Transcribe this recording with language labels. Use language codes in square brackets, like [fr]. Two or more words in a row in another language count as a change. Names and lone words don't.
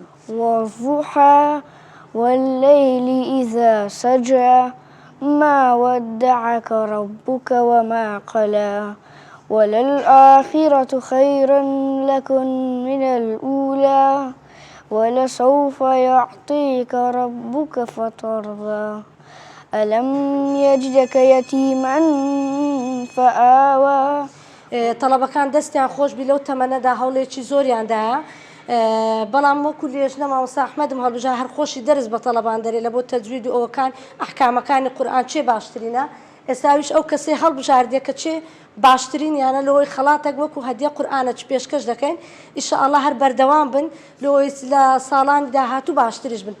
[ar] والضحى والليل إذا سجى ما ودعك ربك وما قلى وللآخرة خير لكم من الأولى ولسوف يعطيك ربك فترضى ألم يجدك يتيما فآوى [ckb] طلبەکان دەستیان خۆش بی لەو تەمەنەدا هەوڵێکی زۆریاندایە بەڵام وەکو لێژنە مامۆستا ئەحمەدم هەڵبژار هەر خۆشی دەرس بە تەلەبان دەرێت لە بۆ تەجوید و ئەوەکان ئەحکامەکانی قورئان چێ باشترینە ئێستاویش ئەو کەسێ هەڵبژاردێ کە چێ باشترین یانە لەوەی خەڵاتێک وەکو هەدیە قورئانە چ پێشکەش دەکەین ئینشاءالله هەر بەردەوام بن لەوەی لە ساڵانی داهاتوو باشتریش بن